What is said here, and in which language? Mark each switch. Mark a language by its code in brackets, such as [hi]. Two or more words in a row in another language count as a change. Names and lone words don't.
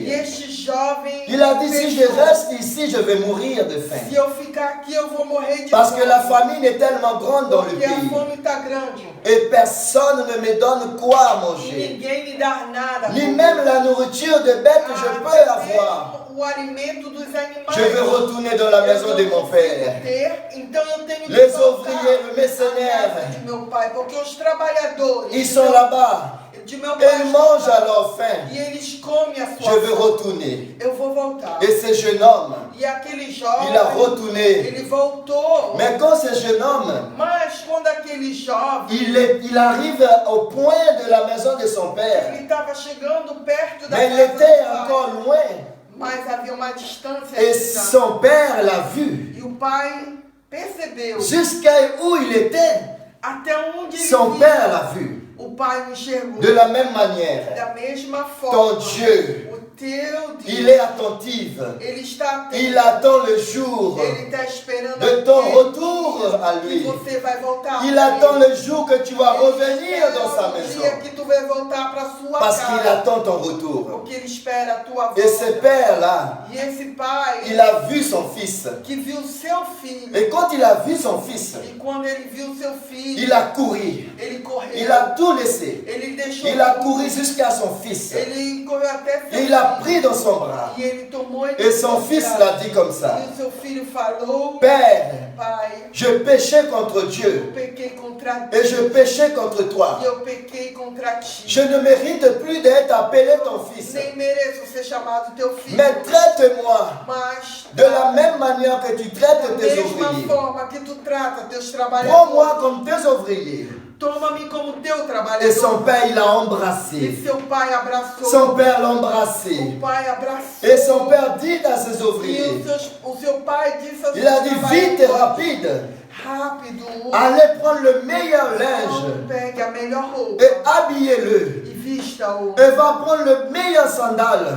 [pt] E este jovem [fr] Il a dit, si je [pt] pensou, [fr] reste ici, je vais mourir de faim. [pt] se eu ficar aqui eu vou morrer de [fr] Parce que [pt] fome. [fr] la famine est tellement grande dans le [pt] Porque a [fr] pays. [pt] fome está grande. [fr] Et personne ne me donne quoi à [pt] E [fr] manger. [pt] ninguém me dá nada. [fr] Ni même la nourriture de bêtes que je peux avoir. [pt] O alimento dos animais. [fr] Je veux retourner dans la maison de mon Père. [pt] Então eu tenho que [fr] Les [pt] voltar [fr] ouvriers, le [pt] à [fr] mercenaire, [pt] casa de meu pai, porque os trabalhadores [fr] ils sont là-bas. [pt] de meu [fr] Et [pt] pai [fr] ils mangent à leur faim. [pt] e eles comem a [fr] Je [pt] sua [fr] veux [pt] fome. [fr] retourner. [pt] Eu vou voltar. [fr] Et ce jeune homme, [pt] E aquele jovem, [fr] il a retourné. [pt] ele voltou. [fr] Mais quand ce jeune homme, [pt] Mas quando aquele jovem, [fr] il arrive au point de la maison de son père, [pt] ele estava chegando perto da [fr] mais il [pt] casa [fr] était [pt] do pai, [fr] encore loin. [pt] mas havia uma distância [fr] Et [pt] distante. [fr] son père l'a vu. [pt] E o pai percebeu [fr] Jusqu'à où il était, [pt] até onde ele [fr] son [pt] ia. [fr] père l'a vu. [pt] O pai enxergou [fr] De la même manière, [pt] da mesma [fr] ton [pt] forma. [fr] Dieu, [pt] O teu Deus, [fr] il est attentif. [pt] ele está atento. [fr] Il attend le jour [pt] Ele está esperando [fr] de ton [pt] aquele [fr] retour à [pt] que [fr] lui. [pt] você vai voltar. [fr] Il [pt] pra [fr] attend [pt] ele. [fr] le jour que tu vas [pt] Ele [fr] revenir [pt] espera [fr] dans sa [pt] o [fr] maison. [pt] dia que tu vai voltar para sua [fr] Parce qu'il [pt] casa. [fr] attend ton retour. [pt] Porque ele espera a tua volta. [fr] Et ce père-là, [pt] E esse pai [fr] il a vu son fils. [pt] que viu seu filho. [fr] Et quand il a vu son fils, [pt] E quando ele viu seu filho, [fr] il a couru. [pt] ele correu. [fr] Il a tout laissé. [pt] Ele deixou. [fr] Il a couru jusqu'à son fils. [pt] Ele correu até seu [fr] Et il a [pt] filho. [fr] pris dans son bras. [pt] E ele tomou ele [fr] Et son fils l'a dit comme ça. [pt] E o seu filho falou: [fr] Père, [pt] Pai, [fr] je péchais contre [pt] eu [fr] Dieu [pt] pequei contra ti. [fr] et je péchais contre toi. [pt] E eu pequei contra ti. [fr] Je ne mérite plus d'être appelé ton fils. [pt] Nem mereço ser chamado teu filho. [fr] Mais traite-moi [pt] Mas [fr] de la même manière que tu [pt] da [fr] traites tes [pt] mesma [fr] ouvriers. [pt] forma que tu trata teus trabalhadores, [fr] Prends-moi comme tes ouvriers. [pt] toma-me como teu [fr] Et [pt] trabalhador. [fr] son père, il a [pt] E [fr] embrassé. [pt] seu pai abraçou. [fr] Son père l'a embrassé. [pt] O pai abraçou. [fr] Et son père dit à ses [pt] E [fr] ouvriers, [pt] o seu pai disse aos [fr] il a dit vite et [pt] trabalhadores, [fr] rapide, [pt] rápido, [fr] allez prendre le meilleur linge [pt] pegue a melhor roupa [fr] et habillez-le. [pt] e vista-o. [fr] Et va prendre le meilleur sandal